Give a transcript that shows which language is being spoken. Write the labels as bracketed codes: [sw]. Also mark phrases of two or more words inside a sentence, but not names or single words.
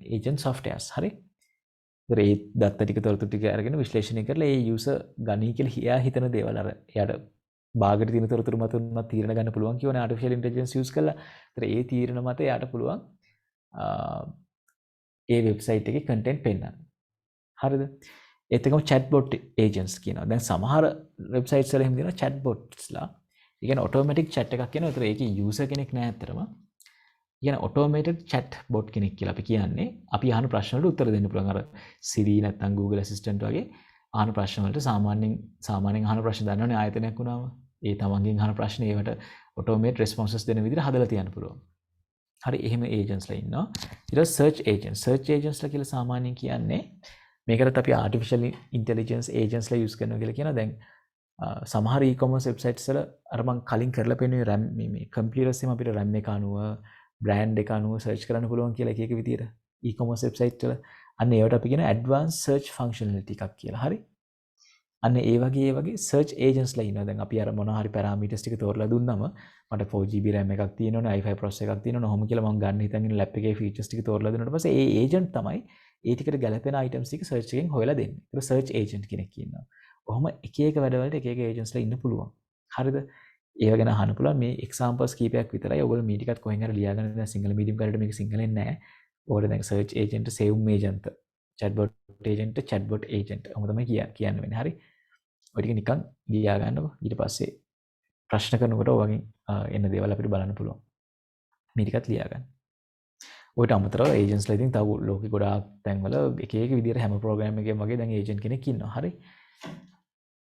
[en] agent softwares [si] හරි. ඒතර ඒ දත්ත ටික තොරතුරු ටික අරගෙන විශ්ලේෂණය කරලා ඒ user ගනී කියලා එයා හිතන දේවල් අර එයාට බාගට තියෙන තොරතුරු මත උනත් තීරණ ගන්න පුළුවන් කියවනේ [en] artificial intelligence use [si] කරලා. ඒතර ඒ තීරණ මත එයාට පුළුවන් ඒ වෙබ්සයිට් එකේ content පෙන්නන්න. හරිද? ඒත් එකම [en] chatbot agents [si] කියනවා. දැන් සමහර වෙබ්සයිට්ස් වල එහෙම තියෙනවා chatbotsලා. ඒ කියන්නේ [en] automatic chat [si] එකක් කියනවා. ඒතර ඒකේ user කෙනෙක් නැහැ අතරම. කියන [en] automated chat bot [si] කෙනෙක් කියලා අපි කියන්නේ අපි අහන ප්‍රශ්න වලට උත්තර දෙන්න පුළුවන් අර Siri නැත්නම් Google Assistant වගේ අහන ප්‍රශ්න වලට සාමාන්‍යයෙන් අහන ප්‍රශ්න දන්නවනේ ආයතනයක් වුණාම ඒ තමන්ගෙන් අහන ප්‍රශ්න ඒවට [en] automate responses [si] දෙන විදිහට හදලා තියන්න පුළුවන්. හරි එහෙම agents ලා ඉන්නවා. ඊට පස්සේ [en] search agents [si] ලා කියලා සාමාන්‍යයෙන් කියන්නේ මේකට අපි [en] artificial intelligence agents [si] ලා use කරනවා කියලා කියනවා. දැන් සමහර [en] e-commerce websites [si] වල අර මම කලින් කරලා පෙන්නුවේ RAM මේ computers එකම අපිට RAM එක අනුව brand එක අනුව search කරන්න පුළුවන් කියලා එක විදියට [en] e-commerce website [si] වල අන්න ඒවට අපි කියන [en] advanced search functionality [si] එකක් කියලා. හරි. අන්න ඒ වගේ search agents ලා ඉන්නවා. දැන් අපි අර මොන හරි parameters ටික තෝරලා දුන්නම මට 4GB RAM එකක් තියෙනවනේ [en] i5 processor [si] එකක් තියෙනවනේ ඔහොම කියලා මම ගන්න හිතන් ඉන්න lap එකේ features ටික තෝරලා දුන්නාට පස්සේ ඒ agent තමයි ඒ ටිකට ගැලපෙන items ටික search එකෙන් හොයලා දෙන්නේ. ඒක [en] search agent [si] කෙනෙක් ඉන්නවා. ඔහොම එක වැඩවලට එක agents ලා ඉන්න පුළුවන්. හරිද? ඒව ගැන අහන්න පුළුවන්. මේ examples කීපයක් විතරයි. ඔයගොල්ලෝ මේ ටිකත් කොහෙන් හරි ලියාගන්න දැන් සිංහල medium කාලේට මේක සිංහලෙන් නැහැ. ඔයාලට දැන් [en] search agent, save agent, chatbot agent, chatbot agent [si] ඔහොම තමයි කියන්න වෙන්නේ. හරි. ඔය ටික නිකන් ලියා ගන්නකො. ඊට පස්සේ ප්‍රශ්න කරනකොට ඔයගෙන් එන දේවල් අපිට බලන්න පුළුවන්. මේ ටිකත් ලියා ගන්න. ඔයට අමතරව agents ලා ඉතින් තව ලෝකෙ ගොඩාක් තැන්වල එක විදිහට හැම program එකකම වගේ දැන් agent කෙනෙක් ඉන්නවා. හරි.